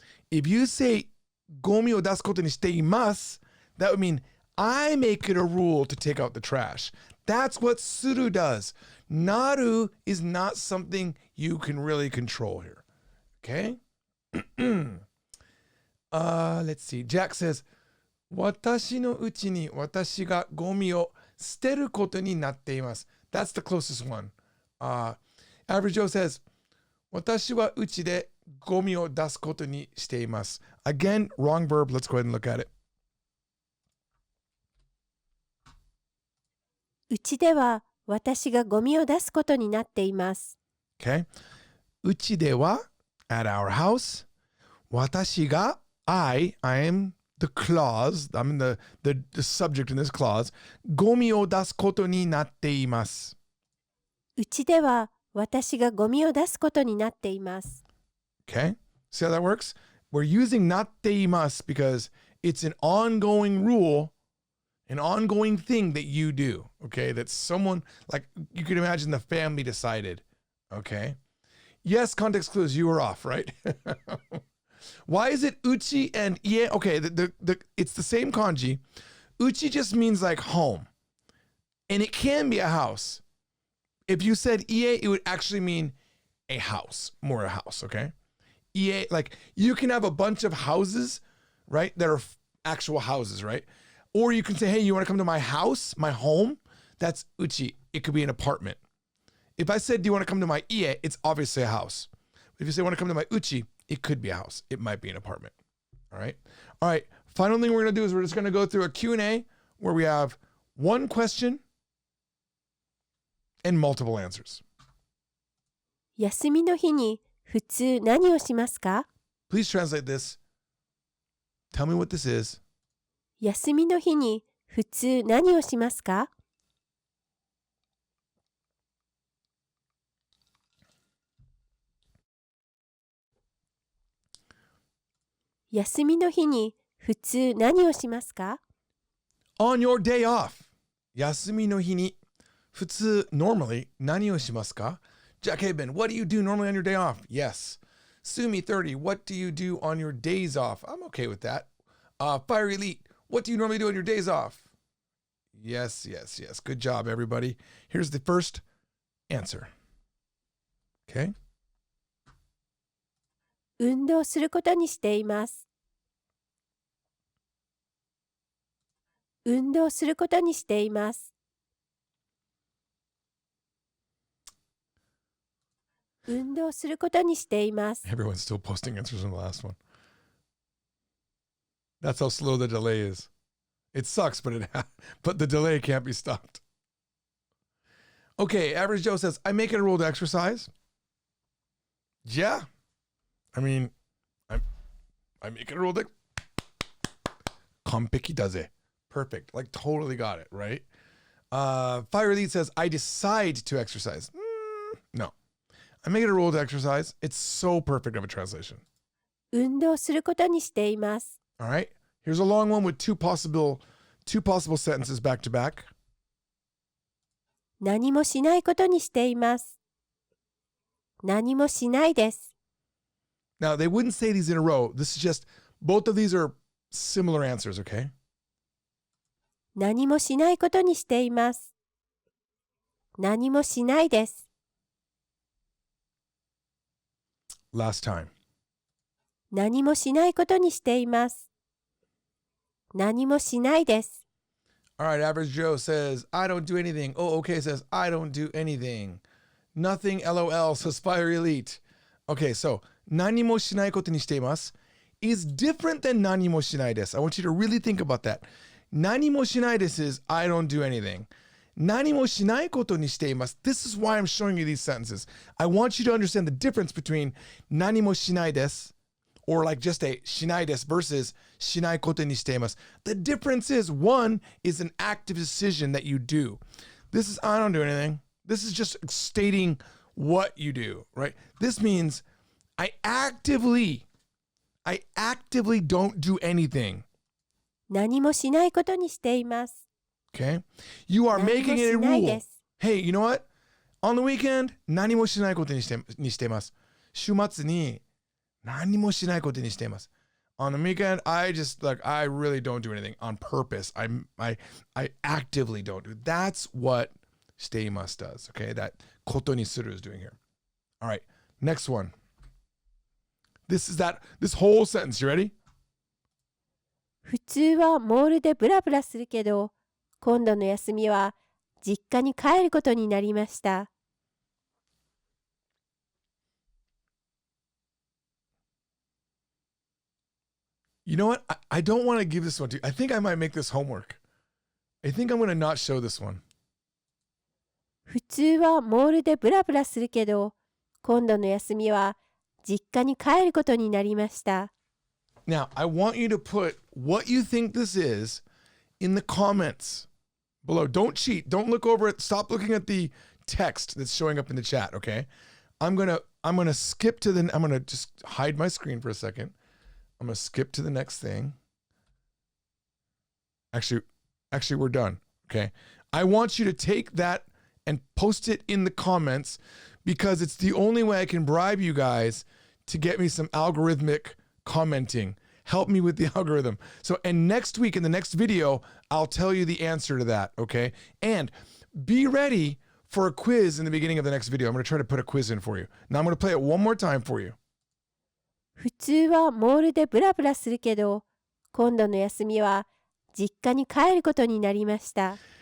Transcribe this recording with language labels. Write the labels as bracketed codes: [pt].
[en] If you say [ja] gomi o dasu koto ni shite imasu, [en] that would mean I make it a rule to take out the trash. That's what suru does. Naru is not something you can really control here. Okay? Let's see. Jack says, [ja] 私のうちに私がゴミを捨てることになっています. [en] That's the closest one. Average Joe says, [ja] 私はうちでゴミを出すことにしています. [en] Again, wrong verb. Let's go ahead and look at it. [ja] うちでは私がゴミを出すことになっています。 [en] Okay? [ja] うちでは [en] at our house. [ja] 私が [en] I am the clause. I'm the subject in this clause. [ja] ゴミを出すことになっています。うちでは私がゴミを出すことになっています。 [en] Okay? See how that works? We're using なっています because it's an ongoing rule, an ongoing thing that you do. Okay? That someone, like you can imagine the family decided. Okay? Yes, context clues, you were off, right? Why is it uchi and ie? Okay, it's the same kanji. Uchi just means like home. And it can be a house. If you said ie, it would actually mean a house, more a house, okay? Ie, like you can have a bunch of houses, right? That are actual houses, right? Or you can say, hey, you want to come to my house, my home? That's uchi. It could be an apartment. If I said, do you want to come to my ie? It's obviously a house. If you say, want to come to my uchi? It could be a house. It might be an apartment. All right. All right. Final thing we're going to do is we're just going to go through a Q&A where we have one question and multiple answers. [ja] 休みの日に普通何をしますか？ [en] Please translate this. Tell me what this is. [ja] 休みの日に普通何をしますか？休みの日に普通何をしますか？ [en] On your day off. [ja] 休みの日に普通 normally 何をしますか? [en] Jack Haben, what do you do normally on your day off? Yes. Sumi30, what do you do on your days off? I'm okay with that. Fire Elite, what do you normally do on your days off? Yes, yes, yes. Good job, everybody. Here's the first answer. Okay. [ja] 運動することにしています。運動することにしています。運動することにしています。 [en] Everyone's still posting answers on the last one. That's how slow the delay is. It sucks, but the delay can't be stopped. Okay, Average Joe says, I make it a rule to exercise. Yeah. I mean, I make it a rule to... [ja] Kompeki daze. [en] Perfect. Like, totally got it, right? Fire Elite says, I decide to exercise. No. I make it a rule to exercise. It's so perfect of a translation. [ja] 運動することにしています。 [en] All right. Here's a long one with two possible sentences back to back. [ja] 何もしないことにしています。何もしないです。 [en] Now, they wouldn't say these in a row. This is just, both of these are similar answers, okay? [ja] 何もしないことにしています。何もしないです。 [en] Last time. [ja] 何もしないことにしています。何もしないです。 [en] All right, Average Joe says, I don't do anything. Oh, okay says, I don't do anything. Nothing, LOL, says Fire Elite. Okay, so, [ja] 何もしないことにしています [en] is different than [ja] 何もしないです. [en] I want you to really think about that. [ja] 何もしないです [en] is, I don't do anything. [ja] 何もしないことにしています. [en] This is why I'm showing you these sentences. I want you to understand the difference between [ja] 何もしないです [en] or like just a [ja] しないです [en] versus [ja] しないことにしています. [en] The difference is one is an active decision that you do. This is I don't do anything. This is just stating what you do, right? This means I actively don't do anything. [ja] 何もしないことにしています。 [en] Okay? You are [ja] 何も [en] making it a [ja] しない [en] rule. [ja] です。 [en] Hey, you know what? On the weekend, [ja] 何もしないことにしています。週末に何もしないことにしています。 [en] On the weekend, I really don't do anything on purpose. I actively don't do. That's what しています does. Okay? That ことにする is doing here. All right. Next one. This whole sentence. You ready? [ja] 普通はモールでブラブラするけど、今度の休みは実家に帰ることになりました。 [en] You know what? I don't want to give this one to you. I think I might make this homework. I think I'm going to not show this one. [ja] 普通はモールでブラブラするけど、今度の休みは実家に帰ることになりました。 [en] Now, I want you to put what you think this is in the comments below. Don't cheat. Don't look over it. Stop looking at the text that's showing up in the chat, okay? I'm going to skip to I'm going to just hide my screen for a second. I'm going to skip to the next thing. Actually, we're done, okay? I want you to take that and post it in the comments because it's the only way I can bribe you guys to get me some algorithmic commenting. Help me with the algorithm. So, and next week in the next video, I'll tell you the answer to that, okay? And be ready for a quiz in the beginning of the next video. I'm going to try to put a quiz in for you. Now I'm going to play it one more time for you. [ja] 普通はモールでブラブラするけど、今度の休みは実家に帰ることになりました。